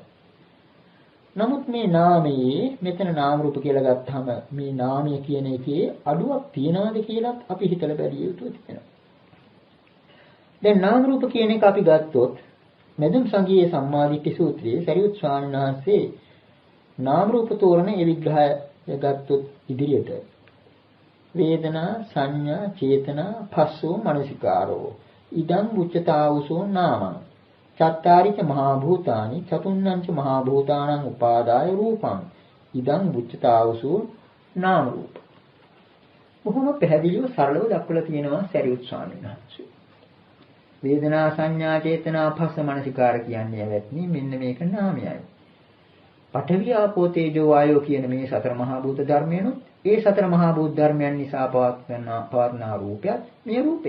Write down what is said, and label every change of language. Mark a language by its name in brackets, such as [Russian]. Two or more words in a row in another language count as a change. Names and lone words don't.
[Sinhala] නමුත් මේ නාමයේ මෙතන නාම රූප කියලා ගත්තාම මේ නාමය කියන එකේ අඩුවක් තියනවාද කියලාත් අපි හිතලා බැලිය යුතුයි තියෙනවා. දැන් නාම රූප කියන එක අපි ගත්තොත් මෙදුම් සංගීයේ සම්මාදිට්ඨි සූත්‍රයේ සරියුත් ස්වාමීන් වහන්සේ නාම රූප තෝරන ඒ විග්‍රහය ගත්තොත් ඉදිරියට [Pali] වේදනා සංඥා චේතනා පස්සෝ මනසිකාරෝ ඉදං උච්චතාවුසෝ නාමං චත්තාරිච මහා භූතානි චතුන්නංච මහා භූතානං උපාදාය රූපං ඉදං උච්චතාවුසෝ නාම රූප. [Sinhala] බොහොම පැහැදිලිව සරලව දක්වලා තියෙනවා සරියුත් ස්වාමීන් වහන්සේ. වේදනා සංඥා චේතනා පස්ස මනසිකාර කියන්නේ ඇවැත්නි මෙන්න මේක නාමයයි. පඨවි ආපෝ තේජෝ වායෝ කියන මේ සතර මහා භූත ධර්මයන්ොත් ඒ සතර මහා භූත ධර්මයන් නිසා පවත්නා රූපයත් මේ රූපයයි.